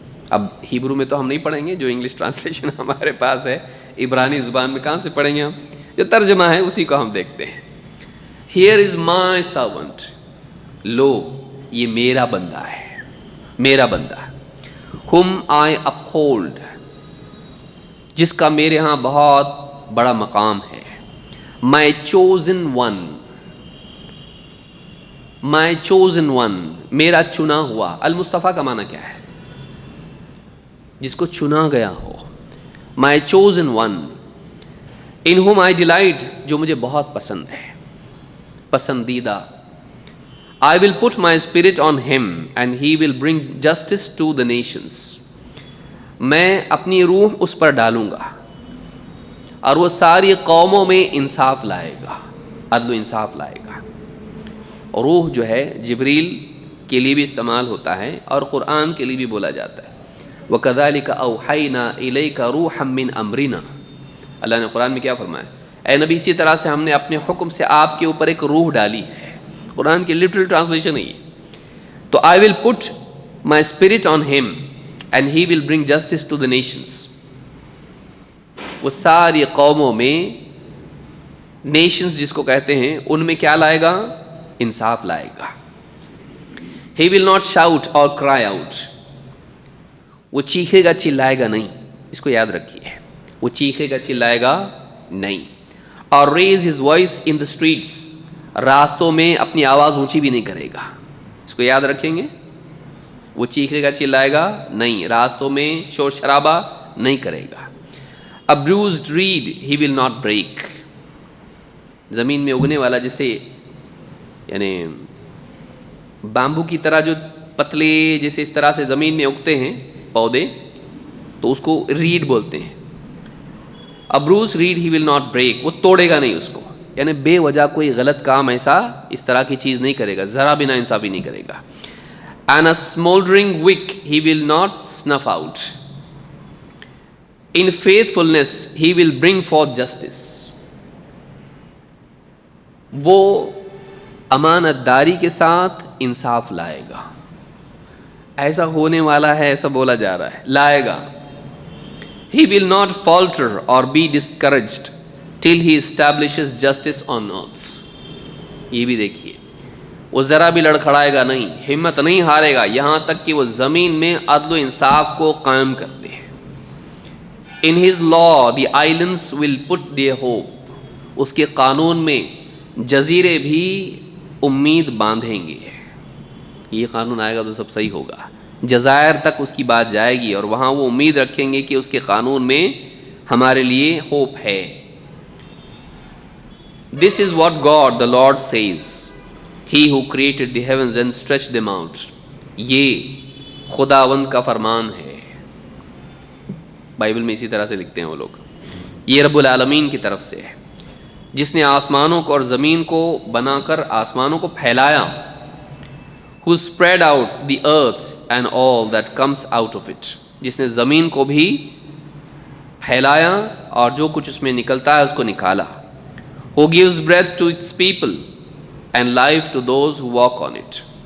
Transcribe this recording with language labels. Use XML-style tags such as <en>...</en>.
<ur>اب ہیبرو میں تو ہم نہیں پڑھیں گے, جو انگلش ٹرانسلیشن ہمارے پاس ہے, عبرانی زبان میں کہاں سے پڑھیں گے ہم؟ جو ترجمہ ہے اسی کو ہم دیکھتے ہیں.</ur> <en>here is my servant,</en> <ur>لو یہ میرا بندہ ہے, میرا بندہ.</ur> <en>whom I uphold,</en> <ur>جس کا میرے ہاں بہت بڑا مقام ہے.</ur> <en>my chosen one, my chosen one,</en> <ur>میرا چنا ہوا. المصطفیٰ کا معنی کیا ہے؟ جس کو چنا گیا ہو.</ur> <en>my chosen one, in whom I delight,</en> <ur>جو مجھے بہت پسند ہے, پسندیدہ.</ur> <en>I will put my spirit on him and he will bring justice to the nations.</en> <ur>میں اپنی روح اس پر ڈالوں گا اور وہ ساری قوموں میں انصاف لائے گا, عدل و انصاف لائے گا. روح جو ہے جبریل کے لیے بھی استعمال ہوتا ہے اور قرآن کے لیے بھی بولا جاتا ہے.</ur> <ar>وَكَذَلِكَ أَوْحَيْنَا إِلَيْكَ رُوحًا مِّنْ أَمْرِنَا.</ar> <ur>اللہ نے قرآن میں کیا فرمایا؟ اے نبی اسی طرح سے ہم نے اپنے حکم سے آپ کے اوپر ایک روح ڈالی ہے. قرآن کی لٹرل ٹرانسلیشن ہے یہ.</ur> <en>تو I will put my spirit on him and he will bring justice to the nations.</en> <ur>وہ ساری قوموں میں، نیشنز جس کو کہتے ہیں، ان میں کیا لائے گا؟ انصاف لائے گا.</ur> <en>He will not shout or cry out.</en> <ur>وہ چیخے گا چلائے گا نہیں، اس کو یاد رکھیے، وہ چیخے گا چلائے گا نہیں. اور</ur> <en>raise his voice in the streets،</en> <ur>راستوں میں اپنی آواز اونچی بھی نہیں کرے گا. اس کو یاد رکھیں گے، وہ چیخے گا چلائے گا نہیں، راستوں میں شور شرابہ نہیں کرے گا.</ur> <en>A bruised reed he will not break.</en> <ur>زمین میں اگنے والا جیسے یعنی بامبو کی طرح جو پتلے جیسے اس طرح سے زمین میں اگتے ہیں پودے، تو اس کو ریڈ بولتے ہیں.</ur> <en>A bruised reed he will not break.</en> <ur>وہ توڑے گا نہیں اس کو، یعنی بے وجہ کوئی غلط کام ایسا اس طرح کی چیز نہیں کرے گا، ذرا بھی نا انصافی نہیں کرے گا.</ur> <en>And a smoldering wick he will not snuff out. In faithfulness he will bring forth justice.</en> <ur>وہ امانت داری کے ساتھ انصاف لائے گا. ایسا ہونے والا ہے، ایسا بولا جا رہا ہے، لائے گا.</ur> <en>He will not falter or be discouraged till he establishes justice on earth.</en> <ur>یہ بھی دیکھیے، وہ ذرا بھی لڑکھڑائے گا نہیں، ہمت نہیں ہارے گا یہاں تک کہ وہ زمین میں عدل و انصاف کو قائم کر دے.</ur> <en>In his law the islands will put their hope.</en> <ur>اس کے قانون میں جزیرے بھی امید باندھیں گے. یہ قانون آئے گا تو سب صحیح ہوگا. جزائر تک اس کی بات جائے گی اور وہاں وہ امید رکھیں گے کہ اس کے قانون میں ہمارے لیے ہوپ ہے.</ur> <en>This is what God the Lord says, He who created the heavens and stretched them out.</en> <ur>یہ خداوند کا فرمان ہے. بائبل میں اسی طرح سے لکھتے ہیں وہ لوگ. یہ رب العالمین کی طرف سے ہے جس نے آسمانوں کو اور زمین کو بنا کر آسمانوں کو پھیلایا.</ur> <en>Who spread out the earth and all that comes out of it.</en> <ur>جس نے زمین کو بھی پھیلایا اور جو کچھ اس میں نکلتا ہے اس کو نکالا.</ur> <en>Who gives breath to its people and life to those who walk on it.</en>